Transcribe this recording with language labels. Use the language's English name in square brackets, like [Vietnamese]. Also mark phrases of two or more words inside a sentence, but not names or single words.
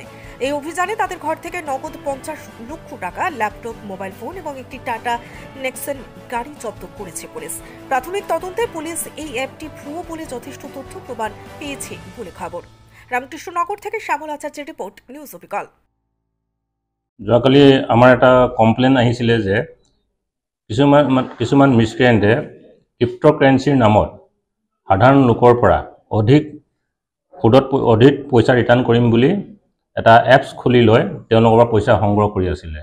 [Bangla] এই অভিযানে তাদের ঘর থেকে নগদ 50 লক্ষ টাকা, ল্যাপটপ, মোবাইল ফোন এবং একটি টাটা নেক্সন গাড়ি জব্দ করেছে পুলিশ। প্রাথমিক তদন্তে পুলিশ এই অ্যাপটি ভুয়ো বলে যথেষ্ট তথ্য প্ৰমাণ পেয়েছে বলে খবর। রামকৃষ্ণনগর থেকে শ্যামল আচার্যের রিপোর্ট, নিউজ অবিকল। [Assamese] যোৱাকালি আমাৰ এটা কমপ্লেইন আহিছিলে যে কিছুমান মিছক্ৰেণ্টে ক্ৰিপ্ট'কাৰেঞ্চিৰ নামত সাধাৰণ লোকৰ পৰা অধিক পইচা ৰিটাৰ্ণ কৰিম বুলি এটা এপছ খুলি লৈ তেওঁলোকৰ পৰা পইচা সংগ্ৰহ কৰি আছিলে।